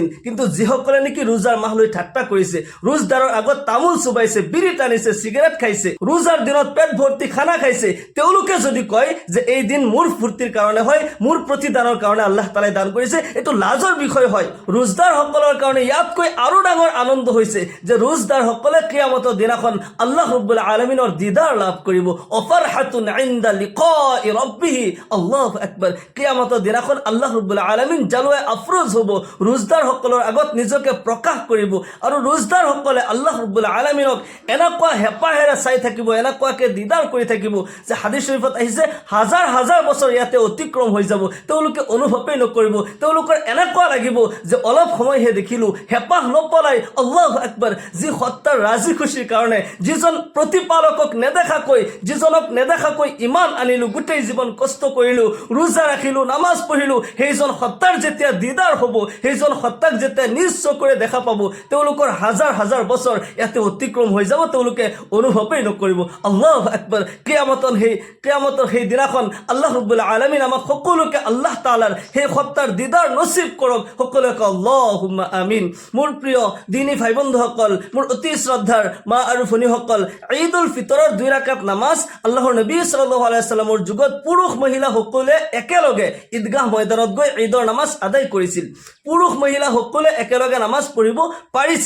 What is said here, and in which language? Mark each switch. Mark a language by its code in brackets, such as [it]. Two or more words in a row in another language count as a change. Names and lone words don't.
[as] কিন্তু যিসকলে নেকি ৰোজাৰ মাহ লৈ ঠাট্টা কৰিছে, ৰোজদাৰৰ আগত তামোল চুবাইছে, বিড়ি টানিছে, চিগাৰেট খাইছে, ৰোজাৰ দিনত পেট ভৰ্তি খানা খাইছে, তেওঁলোকে যদি কয় যে এই দিন মোৰ ফূৰ্তিৰ কাৰণে হয়, মোৰ প্ৰতিদানৰ কাৰণে আল্লাহ তাআলাই দান কৰিছে, এইটো লাজৰ বিষয় হয়। ৰোজদাৰ সকলৰ কাৰণে ইয়াতকৈ আৰু ডাঙৰ আনন্দ হৈছে যে ৰোজদাৰ সকলে কিয়ামতৰ দিনাখন [ar] الله رب العالمين [as] দিদাৰ লাভ কৰিব। [ar] وفرحة عند لقاء ربه الله أكبر. [as] কিয়ামতৰ দিনাখন [ar] الله رب العالمين [as] জালুৱাই আফৰোজ হ'ব, ৰোজদাৰ সকলৰ আগত নিজকে প্ৰকাশ কৰিব আৰু ৰোজদাৰ সকলে [ar] الله رب العالمين [as] এনেকুৱা হেঁপাহেৰে চাই থাকিব, এনেকুৱাকে দিদাৰ কৰি থাকিব যে হাদিছ শৰীফত আহিছে হাজাৰ হাজাৰ বছৰ ইয়াতে অতিক্ৰম হৈ যাব, তেওঁলোকে অনুভৱেই নকৰিব। তেওঁলোকৰ এনেকুৱা লাগিব যে অলপ সময়হে দেখিলোঁ, হেঁপাহ নপলাই [ar] الله أكبر, [as] যি সত্তাৰ ৰাজি খুচিৰ কাৰণে, যিজন প্ৰতিপালকক নেদেখাকৈ, যিজনক নেদেখাকৈ ইমান আনিলোঁ, গোটেই জীৱন কষ্ট কৰিলোঁ, ৰোজা ৰাখিলোঁ, নামাজ পঢ়িলোঁ, সেইজন সত্তাৰ যেতিয়া দিদাৰ হ'ব, সেইজন সত্তাক যেতিয়া নিজ চকুৰে দেখা পাব, তেওঁলোকৰ হাজাৰ হাজাৰ বছৰ ইয়াতে অতিক্ৰম হৈ যাব, তেওঁলোকে অনুভৱেই নকৰিব। [ar] الله أكبر. [as] কিয়ামতৰ সেই দিনাখন [ar] الله رب العالمين [as] আমাক সকলোকে আল্লাহ তাআলাৰ সেই সত্তাৰ দিদাৰ নচিব কৰক। সকলোকে [ar] اللهم آمين. [as] মোৰ প্ৰিয় দিনী ভাই বন্ধুসকল, মোৰ অতি শ্ৰদ্ধাৰ মা আৰু ভনীসকল, ঈদ উল ফিতৰৰ 2 ৰাকাত নামাজ আল্লাহৰ নবী [ar] صلى الله عليه وسلم [as] যুগত পুৰুষ মহিলা সকলোৱে একেলগে ঈদগাহ ময়দানত গৈ ঈদৰ নামাজ আদায় কৰিছিল। পুৰুষ মহিলা সকলোৱে একেলগে নামাজ পঢ়িব পাৰিছিল।